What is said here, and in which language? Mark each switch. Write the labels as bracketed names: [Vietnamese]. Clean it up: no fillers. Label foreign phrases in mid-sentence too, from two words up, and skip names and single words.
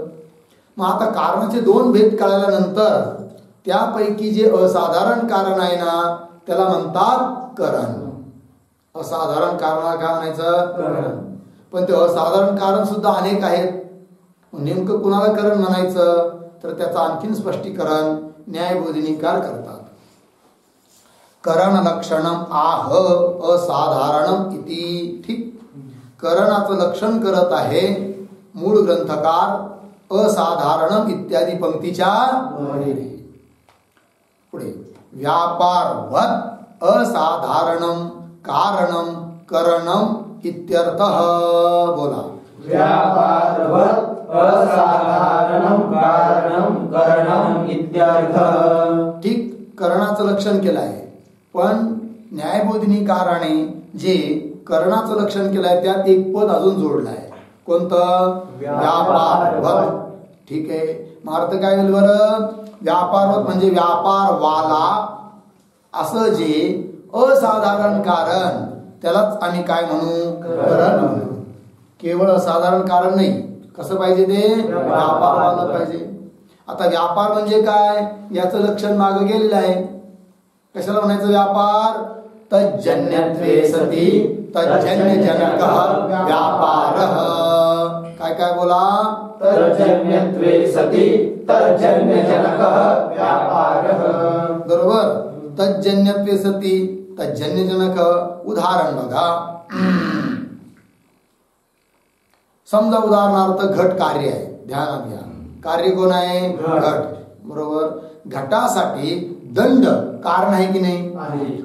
[Marathi] मग आता कारणाचे 2 भेद कळल्यानंतर त्यापैकी जे असाधारण कारण आहे ना त्याला म्हणतात करण. असाधारण कारणा काय म्हणायचं? करण. पण ते असाधारण कारण सुद्धा अनेक आहेत. नेमकं कुणाला करण म्हणायचं तर त्याचं आणखीन स्पष्टीकरण न्यायबोधिनीकार करतात. [Sanskrit] करण लक्षणम आह असाधारणम इति. [Marathi] ठीक. करणाचं लक्षण करत आहे मूळ ग्रंथकार असाधारणम इत्यादी पंक्तीच्या पुढे. [Sanskrit] व्यापारवत असाधारणम कारणम करणम इत्यर्थः. [Marathi] बोला. [Sanskrit] व्यापारवत असाधारणम कारणम करणम इत्यर्थः. [Marathi] ठीक. करणाचं लक्षण केलं आहे, पण न्यायबोधिनीकाराने जे करणाचं लक्षण केलं आहे त्यात एक पद अजून जोडलं आहे. कोणतं? व्यापारवत. ठीक आहे. मग अर्थ काय झालं बरं? व्यापारवत म्हणजे व्यापारवाला असं जे असाधारण कारण त्यालाच आम्ही काय म्हणू? करण म्हणू. केवळ असाधारण कारण नाही. कसं पाहिजे? ते व्यापारवाला पाहिजे. आता व्यापार म्हणजे काय याचं लक्षण मागे गेलेलं आहे. कशाला म्हणायचं व्यापार? [Sanskrit] तज्जन्यत्वे सती तज्जन्यजनकः व्यापारः. [Marathi] काय काय बोला? [Sanskrit] तज्जन्यत्वे सती तज्जन्यजनकः व्यापारः. [Marathi] बरोबर. [Sanskrit] तज्जन्यत्वे सती तज्जन्यजनक. [Marathi] उदाहरण बघा. समजा उदाहरणार्थ घट कार्य आहे. ध्यानात घ्या. कार्य कोण आहे? घट. बरोबर. घटासाठी दंड कारण आहे की नाही?